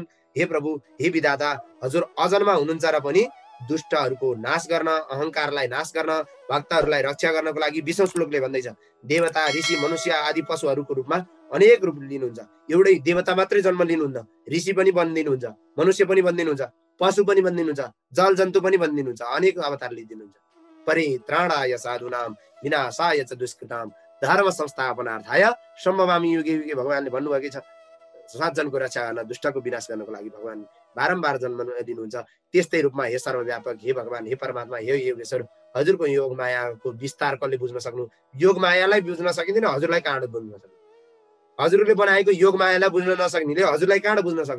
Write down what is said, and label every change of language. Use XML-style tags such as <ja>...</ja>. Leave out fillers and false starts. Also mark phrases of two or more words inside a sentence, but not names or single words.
<ne>हे प्रभु, हे विधाता, हजुर अजन्मा हुनुहुन्छ र पनि दुष्टहरूको नाश गर्न, अहङ्कारलाई नाश गर्न, भक्तहरूलाई रक्षा गर्नको लागि 20औं श्लोकले भन्दैछ, देवता, ऋषि, मनुष्य आदि पशुहरूको रूपमा अनेक रूप लिनुहुन्छ। एउटै देवता मात्रै जन्म लिनुहुन्छ, ऋषि पनि बनिदिनुहुन्छ, मनुष्य पनि बनिदिनुहुन्छ, पशु पनि बनिदिनुहुन्छ, जल जन्तु पनि बनिदिनुहुन्छ, अनेक अवतार लिइदिनुहुन्छ।</ne> <sa>परित्राणाय साधूनां विनाशाय च दुष्कृतां धर्म संस्थापनार्थाय सम्भवामि युगे युगे।</sa> <ne>भगवानले भन्नुभएकै छ, सज्जनको रक्षा गर्न, दुष्टको विनाश गर्नको लागि भगवान बारम्बार जन्म दिनुहुन्छ। त्यस्तै रूपमा हे सर्वव्यापक, हे भगवान, हे परमात्मा, हे योगेश्वर, हजुरको योग मायाको विस्तार कसले बुझ्न सक्नु? योग मायालाई बुझ्न सकिँदैन, हजुरलाई कहाँबाट बुझ्न सक्नु? हजुरले बनाएको योग मायालाई बुझ्न नसक्नेले हजुरलाई कहाँबाट बुझ्न सक्नु?</ne>